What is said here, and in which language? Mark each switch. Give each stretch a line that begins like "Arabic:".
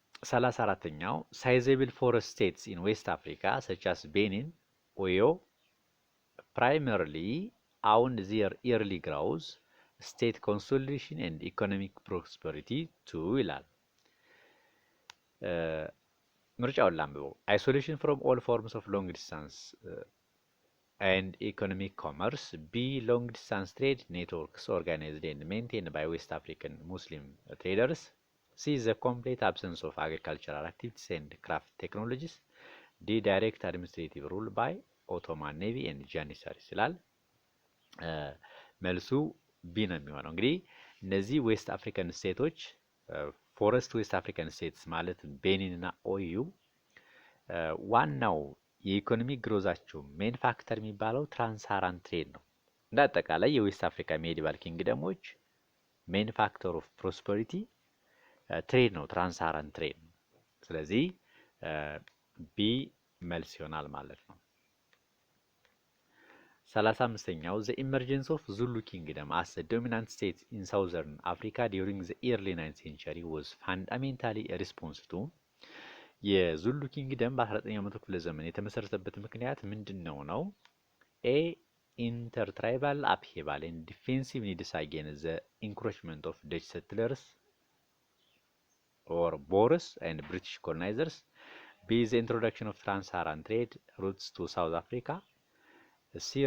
English: 34ኛው ሳይዘብል ፎረስት ስቴትስ ኢን ዌስት አፍሪካ ሰች አስ ቤኒን ኦዮ primarily owned their early growth, state consolidation and economic prosperity to
Amharic: ይላል። ምርጫውን ላንብበው።
English: isolation from all forms of long distance and economic commerce, B. long distance trade networks organized and maintained by West African Muslim traders, C. the complete absence of agricultural activities and craft technologies, D. direct administrative rule by ኦቶማን ኔቪ ኤንድ ጃኒሳሪስ
Amharic: ይላል። መልሱ ቢ ነው የሚሆነው። እንግዲህ እነዚህ
English: ዌስት አፍሪካን ስቴቶች ፎረስት ዌስት አፍሪካን ስቴትስ ማለት ቤኒን እና ኦዩ
Amharic: ዋናው የኢኮኖሚ ግሮዛቸው ሜን ፋክተር የሚባለው ትራንስሳራን ትሬድ ነው። እንደ አጠቃላይ የዌስት አፍሪካ ሜዲቫል ኪንግደሞች ሜን ፋክተር ኦፍ ፕሮስፐሪቲ ትሬድ ነው፣ ትራንስሳራን ትሬድ ነው። ስለዚህ ቢ መልስ ይሆናል ማለት ነው።
English: 35ኛው the emergence of Zulu kingdom as a dominant state in southern Africa during the early 9th century was fundamentally a response to
Amharic: የዙሉ ኪንግደም በ19ኛው መቶ ክፍለ ዘመን የተመሰረተበት ምክንያት ምንድነው ነው?
English: A. intertribal upheaval and defensive needs against the encroachment of Dutch settlers or Boers and British colonizers, B. the introduction of trans-Saharan trade routes to South Africa, C.